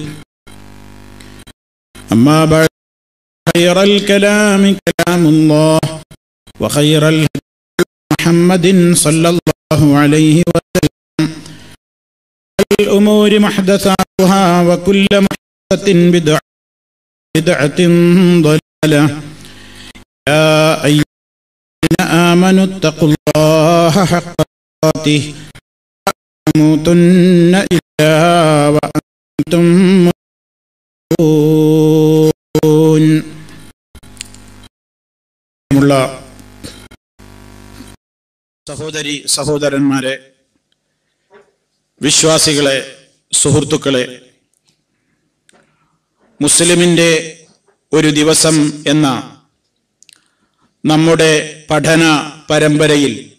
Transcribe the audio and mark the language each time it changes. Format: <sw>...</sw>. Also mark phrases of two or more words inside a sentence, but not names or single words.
<ar>أما بعد خير الكلام كلام الله وخير الهدي محمد صلى الله عليه وسلم الأمور محدثاتها وكل محدثة بدعة ضلالة يا أيها الذين آمنوا اتقوا الله حق تقاته تموتن إلا وأنتم مسلمون</ar> <ml>സഹോദരി സഹോദരന്മാരെ, വിശ്വാസികളെ, സുഹൃത്തുക്കളെ, മുസ്ലിമിൻ്റെ ഒരു ദിവസം എന്ന നമ്മുടെ പഠന പരമ്പരയിൽ</ml>